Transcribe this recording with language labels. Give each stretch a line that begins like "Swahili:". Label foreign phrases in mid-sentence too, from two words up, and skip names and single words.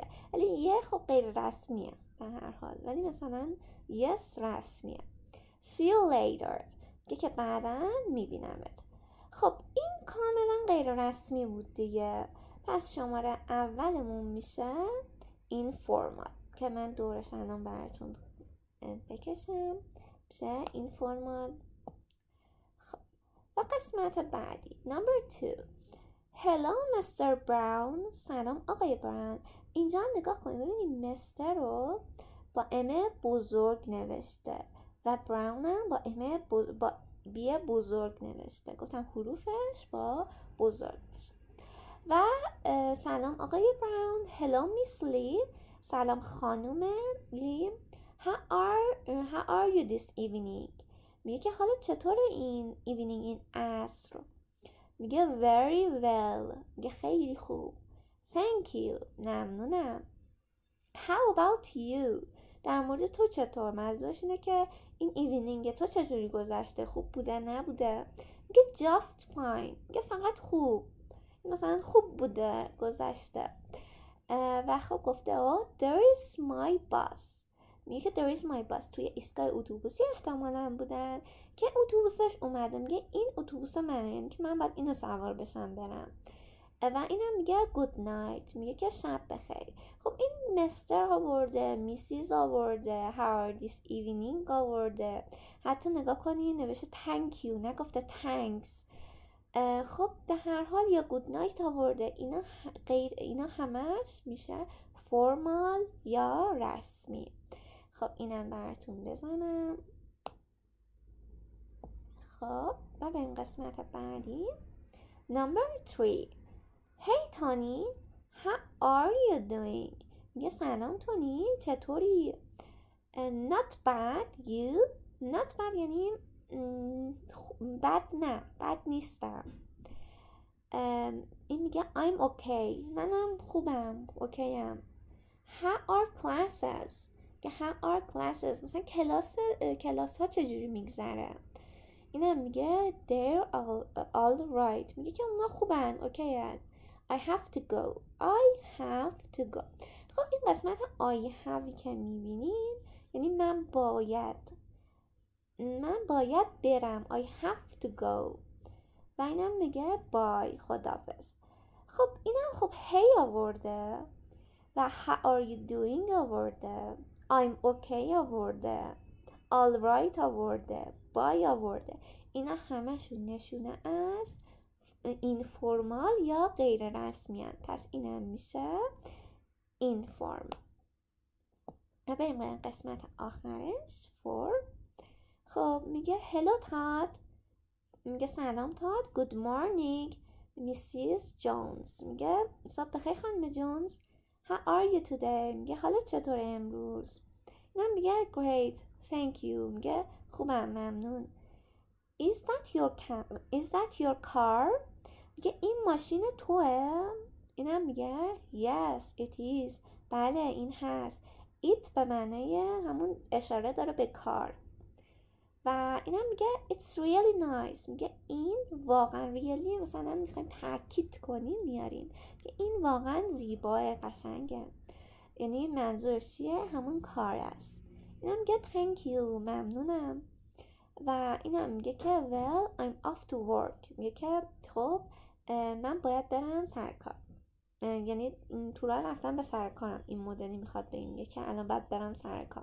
Persian: ولی خب غیر رسمیه به هر حال، ولی مثلا yes رسمیه.
English: See you later
Persian: که بعدا میبینمت. خب این کاملا غیر رسمی بود دیگه. پس شماره اولمون میشه informal که من دورش الان براتون بکشم. میشه informal. خب و قسمت بعدی number 2.
English: Hello Mr. Brown.
Persian: سلام آقای براون. اینجا هم نگاه کنید ببینید مستر رو با ام بزرگ نوشته و براون هم با ام با بی بزرگ نوشته. گفتم حروفش با بزرگ بشه. و سلام آقای براون.
English: Hello Miss Lee.
Persian: سلام خانم لی.
English: How are you this evening؟
Persian: میگه که حالا چطوره این evening، این عصر؟ میگه
English: very well،
Persian: میگه خیلی خوب.
English: Thank you، ممنونم. How about you؟
Persian: در مورد تو چطور؟ منظورش اینه که این ایونینگ تو چطوری گذشته؟ خوب بوده نبوده؟ میگه
English: just fine،
Persian: میگه فقط خوب، مثلا خوب بوده گذشته. و خب گفته
English: there is my bus،
Persian: میگه که
English: there is my bus
Persian: توی ایستگاه اتوبوسی احتمالاً بودن که اتوبوسش اومده. میگه این اتوبوس منه، یعنی که من باید اینو سوار بشم برم. و اینم میگه
English: good night،
Persian: میگه که شب بخیر. خب این مستر آورده، میسیز آورده،
English: how are this evening آورده.
Persian: حتی نگاه کنی نوشته
English: thank you،
Persian: نگفته thanks. خب به هر حال یا
English: good night
Persian: آورده. اینا همش میشه formal یا رسمی. خب اینم براتون بزنم. خب و بریم قسمت بعدی number 3.
English: Hey Tony, how are you doing؟
Persian: میگه سلام تونی، چطوری؟
English: Not bad you. Not bad
Persian: یعنی بد نه، بد نیستم. این میگه
English: I'm okay،
Persian: منم خوبم، اوکیم.
English: How are classes؟
Persian: که
English: how are classes
Persian: مثلا کلاس ها چجوری میگذره؟ اینم میگه
English: they're all right،
Persian: میگه که اونا خوبن، اوکیه.
English: I have to go. I have to go.
Persian: خب این قسمت
English: I have
Persian: که میبینین یعنی من باید برم.
English: I have to go.
Persian: و اینم میگه bye، خدافظ. خب اینم خب hey آورده و
English: how are you doing
Persian: آورده،
English: I'm okay
Persian: آورده،
English: all right
Persian: آورده، bye آورده. اینا همشون نشونه از اینفورمال یا غیر رسمی هن. پس اینم میشه اینفورم. و بریم قسمت آخرش for. خب میگه hello Todd، میگه سلام تاد.
English: good morning Mrs. Jones،
Persian: میگه صبح بخیر خانم جونز.
English: How are you today؟
Persian: میگه حالت چطوره امروز؟ اینم میگه
English: great thank you،
Persian: میگه خوبم ممنون.
English: Is that your car؟
Persian: میگه این ماشین توه؟ اینم میگه
English: yes it is،
Persian: بله این هست. it به معنی همون اشاره داره به کار. و اینم میگه
English: it's really nice،
Persian: میگه این واقعا really مثلا میخوایم تاکید کنیم میاریم که این واقعا زیباه قشنگه، یعنی منظورش چیه؟ همون کار است. اینم میگه
English: thank you،
Persian: ممنونم. و اینم میگه که
English: well I'm off to work،
Persian: میگه که خب من باید برم سر کار، یعنی تو راه رفتم به سر کارم، این مدلی میخواد بگیم، میگه که الان باید برم سر کار.